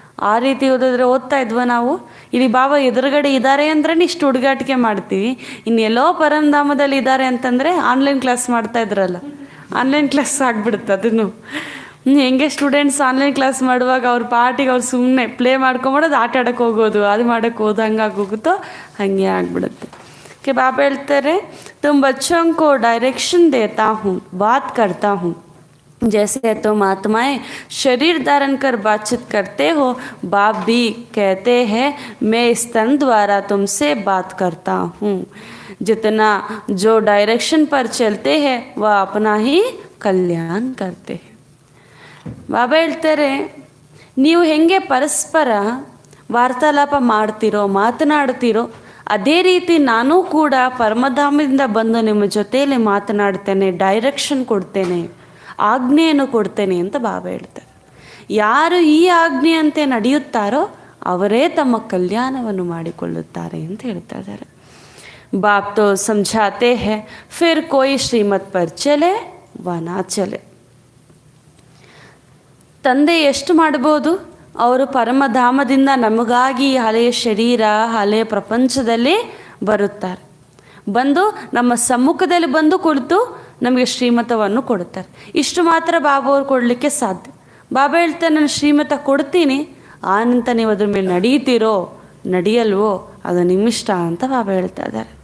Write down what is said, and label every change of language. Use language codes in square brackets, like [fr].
[kn] ಆ ರೀತಿ ಓದ್ತಾ ಇದ್ವ ನಾವು? ಇಲ್ಲಿ ಬಾಬಾ ಎದುರುಗಡೆ ಇದ್ದಾರೆ ಅಂದ್ರೆ ಇಷ್ಟು ಹುಡುಗಾಟಿಕೆ ಮಾಡ್ತೀವಿ. ಇನ್ನೆಲ್ಲೋ ಪರಂಧಾಮದಲ್ಲಿ ಇದ್ದಾರೆ ಅಂತಂದರೆ ಆನ್ಲೈನ್ ಕ್ಲಾಸ್ ಮಾಡ್ತಾ ಇದ್ರಲ್ಲ, ಆನ್ಲೈನ್ ಕ್ಲಾಸ್ ಆಗಿಬಿಡುತ್ತೆ. ಅದನ್ನು ಹೆಂಗೆ ಸ್ಟೂಡೆಂಟ್ಸ್ ಆನ್ಲೈನ್ ಕ್ಲಾಸ್ ಮಾಡುವಾಗ ಅವ್ರ ಪಾರ್ಟಿಗೆ ಅವ್ರು ಸುಮ್ಮನೆ ಪ್ಲೇ ಮಾಡ್ಕೊಂಬಿಡೋದು, ಆಟ ಆಡೋಕ್ಕೆ ಹೋಗೋದು, ಅದು ಮಾಡೋಕ್ಕೆ ಹೋದು, ಹಂಗಾಗೋಗುತ್ತೋ ಹಾಗೆ ಆಗಿಬಿಡುತ್ತೆ. ಕೆ ಬಾಬಾ ಹೇಳ್ತಾರೆ, [hi] ತುಮ್ ಬಚ್ಚೋं को डायरेक्शन देता हूँ, बात करता हूँ, जैसे तुम आत्माएं शरीर धारण कर बातचीत करते हो, बाप भी कहते हैं मैं इस तन द्वारा तुमसे बात करता हूँ. जितना जो डायरेक्शन पर चलते हैं वह अपना ही कल्याण करते हैं. [kn] ಬಾಬಾ ಹೇಳ್ತಾರೆ, ನೀವು ಹೆಂಗೆ ಪರಸ್ಪರ ವಾರ್ತಾಲಾಪ ಮಾಡ್ತೀರೋ, ಮಾತನಾಡ್ತೀರೋ, ಅದೇ ರೀತಿ ನಾನು ಕೂಡ ಪರಮಧಾಮದಿಂದ ಬಂದು ನಿಮ್ಮ ಜೊತೆಯಲ್ಲಿ ಮಾತನಾಡ್ತೇನೆ, ಡೈರೆಕ್ಷನ್ ಕೊಡ್ತೇನೆ, ಆಜ್ಞೆಯನ್ನು ಕೊಡ್ತೇನೆ ಅಂತ ಬಾಬಾ ಹೇಳ್ತಾರೆ. ಯಾರು ಈ ಆಜ್ಞೆಯಂತೆ ನಡೆಯುತ್ತಾರೋ ಅವರೇ ತಮ್ಮ ಕಲ್ಯಾಣವನ್ನು ಮಾಡಿಕೊಳ್ಳುತ್ತಾರೆ ಅಂತ ಹೇಳ್ತಾ ಇದ್ದಾರೆ. [hi] ಬಾಪ್ ತೋ ಸಮझाते हैं, फिर कोई श्रीमत पर चले व ना चले. [kn] ತಂದೆ ಎಷ್ಟು ಮಾಡ್ಬೋದು? ಅವರು ಪರಮಧಾಮದಿಂದ ನಮಗಾಗಿ ಹಳೆಯ ಶರೀರ, ಹಳೆಯ ಪ್ರಪಂಚದಲ್ಲಿ ಬರುತ್ತಾರೆ. ಬಂದು ನಮ್ಮ ಸಮ್ಮುಖದಲ್ಲಿ ಬಂದು ಕುಳಿತು ನಮಗೆ ಶ್ರೀಮತವನ್ನು ಕೊಡುತ್ತಾರೆ. ಇಷ್ಟು ಮಾತ್ರ ಬಾಬಾ ಅವರು ಕೊಡಲಿಕ್ಕೆ ಸಾಧ್ಯ. ಬಾಬಾ ಹೇಳ್ತಾರೆ ನಾನು ಶ್ರೀಮತ ಕೊಡ್ತೀನಿ, ಆನಂತರ ನೀವು ಅದ್ರ ಮೇಲೆ ನಡೀತೀರೋ ನಡೆಯಲ್ವೋ ಅದು ನಿಮ್ಮಿಷ್ಟ ಅಂತ ಬಾಬಾ ಹೇಳ್ತಾ ಇದ್ದಾರೆ.